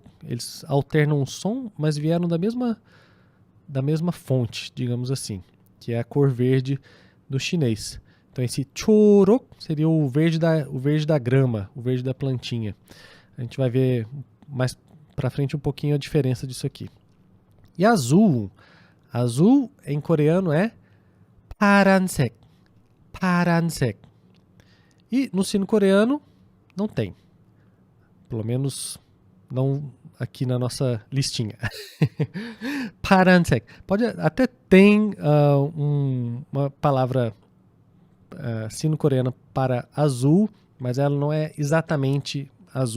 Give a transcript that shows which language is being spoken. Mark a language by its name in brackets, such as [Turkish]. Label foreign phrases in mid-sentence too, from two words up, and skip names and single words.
[Portuguese] Eles alternam o som, mas vieram da mesma fonte, digamos assim, que é a cor verde do chinês. Então esse chorok seria o verde da grama, o verde da plantinha. A gente vai ver mais pra frente um pouquinho a diferença disso aqui. E azul. Azul em coreano é paran색. Paran색. E no sino coreano não tem. Pelo menos não aqui na nossa listinha. Paran색. Pode até tem uma palavra sino-coreana para azul, mas ela não é exatamente azul.